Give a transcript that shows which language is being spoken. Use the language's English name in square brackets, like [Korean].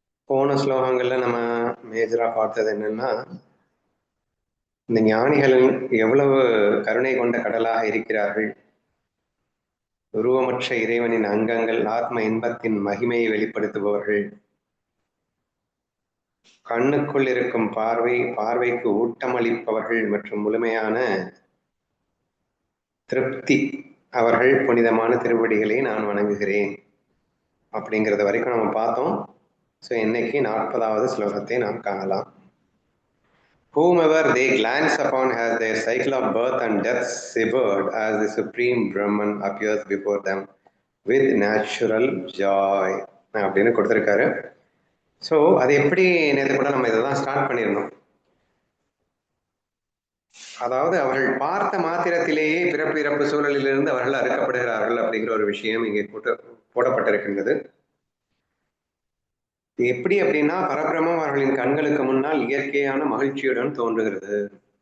[Tamil] போன ஸ்லோகங்கள்ல நம்ம மேஜரா பார்த்தது என்னன்னா, இந்த ஞானிகள் எவ்வளவு கருணை கொண்ட கடலாக இருக்கிறார்கள், உருவமற்ற இறைவனின் அங்கங்கள், ஆத்ம இன்பத்தின் மகிமையை வெளிப்படுத்துபவர்கள், கண்ணுக்குள் இருக்கும் பார்வைக்கு ஊட்டமளிப்பவர்கள் மற்றும் முழுமையான திருப்தி அவர்கள் புனிதமான திருவடிகளை நான் வணங்குகிறேன் அப்படிங்கிறது வரைக்கும் நம்ம பார்த்தோம். ஸோ இன்னைக்கு 40வது ஸ்லோகத்தை நாம் காணலாம். [English] Whomever they glance upon has their cycle of birth and death severed as the supreme Brahman appears before them with natural joy [Tamil] அப்படின்னு கொடுத்துருக்காரு. ஸோ அது எப்படி நேற்று கூட நம்ம இதை தான் ஸ்டார்ட் பண்ணியிருந்தோம். அதாவது அவர்கள் பார்த்த மாத்திரத்திலேயே பிறப்பு இறப்பு சூழலிலிருந்து அவர்கள் அறுக்கப்படுகிறார்கள் அப்படிங்கிற ஒரு விஷயம் இங்கே போடப்பட்டிருக்கின்றது. எப்படி அப்படின்னா, பரபிரம்மம் அவர்களின் கண்களுக்கு முன்னால் இயற்கையான மகிழ்ச்சியுடன் தோன்றுகிறது.